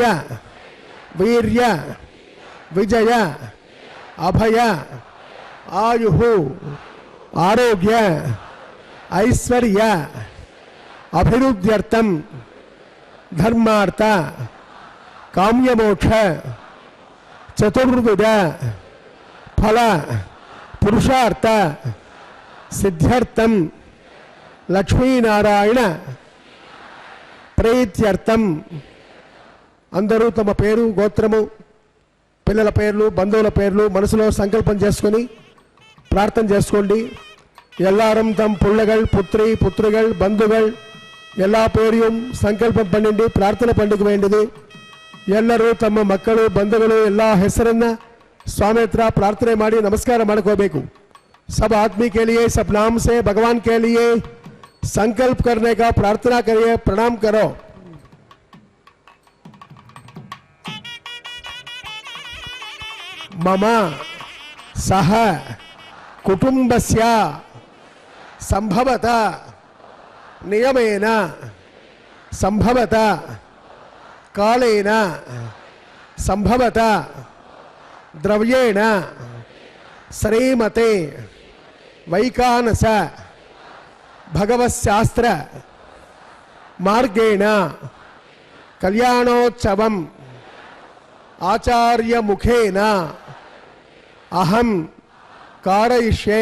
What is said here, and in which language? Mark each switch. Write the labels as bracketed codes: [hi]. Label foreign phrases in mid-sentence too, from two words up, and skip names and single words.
[sa] వీర్య విజయ అభయ ఆయుః ఆరోగ్య ఐశ్వర్య అభివృద్ధ్యర్థం ధర్మార్థ కామ్యమోక్ష చతుర్విధ ఫల పురుషార్థ సిద్ధ్యర్థం లక్ష్మీనారాయణ ప్రీత్యర్థం. [te] అందరూ తమ పేరు గోత్రము పిల్లల పేర్లు బంధువుల పేర్లు మనసులో సంకల్పం చేసుకొని ప్రార్థన చేసుకోండి. [ta] எல்லாரும் தம் பிள்ளைகள் புத்திரி புத்திரிகள் பந்துகள் எல்லா பேரையும் ಸಂಕಲ್ಪம் பண்ணிண்டு ಪ್ರಾರ್ಥನೆ பண்ணிக்க வேண்டியது. [kn] ಎಲ್ಲರೂ ತಮ್ಮ ಮಕ್ಕಳು ಬಂಧುಗಳು ಎಲ್ಲ ಹೆಸರನ್ನ ಸ್ವಾಮಿ ಹತ್ರ ಪ್ರಾರ್ಥನೆ ಮಾಡಿ नमस्कार ಮಾಡ್ಕೋಬೇಕು. [hi] सब आदमी के लिए सब नाम से भगवान के लिए संकल्प करने का प्रार्थना करिए, प्रणाम करो. [sa] मम सह कुटुंबस्य संभवतः नियमेन संभवतः कालेन संभवतः द्रव्येण श्रीमते वैकानस भगवत्शास्त्र मार्गेण कल्याणोत्सवम् आचार्य मुखेन अहं कारयिष्ये.